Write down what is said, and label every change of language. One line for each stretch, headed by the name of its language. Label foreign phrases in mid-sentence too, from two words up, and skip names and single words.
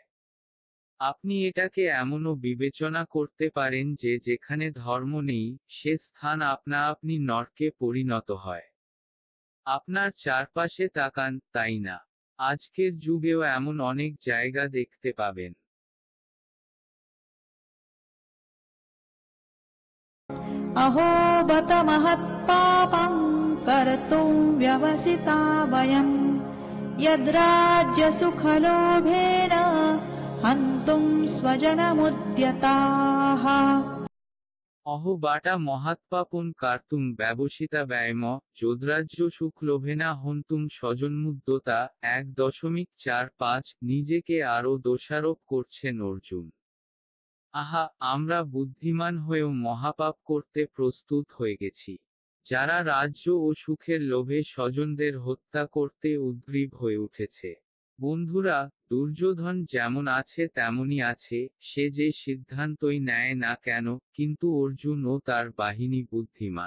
Bangla: আপনি এটাকে এমনও বিবেচনা করতে পারেন যে যেখানে ধর্ম নেই, সে স্থান আপনা আপনি নরকে পরিণত হয়। আপনার চারপাশে তাকান, তাই না? আজকের যুগেও এমন অনেক জায়গা দেখতে পাবেন।
Sanskrit: अहो बत महत्पापं कर्तुं व्यवसिता वयं यद्राज्यसुखलोभेन हन्तुं स्वजनमुद्यताः অহবাটা মহাৎপাপন কার্তুম ব্যবসিতা ব্যয়ম, যোদ্রাজ্য সুখ লোভেনা হন্তুম স্বজন্মুদ্যতা।
Bangla: ১.৪৫ নিজেকে আরও দোষারোপ করছেন অর্জুন। আহা, আমরা বুদ্ধিমান হয়েও মহাপাপ করতে প্রস্তুত হয়ে গেছি। যারা রাজ্য ও সুখের লোভে স্বজনদের হত্যা করতে উদ্গ্রীব হয়ে উঠেছে। বন্ধুরা, দুর্যোধন যেমন আছে তেমনই আছে, সে যে সিদ্ধান্তই নেয় না কেন, কিন্তু অর্জুন ও তার বাহিনী বুদ্ধিমান।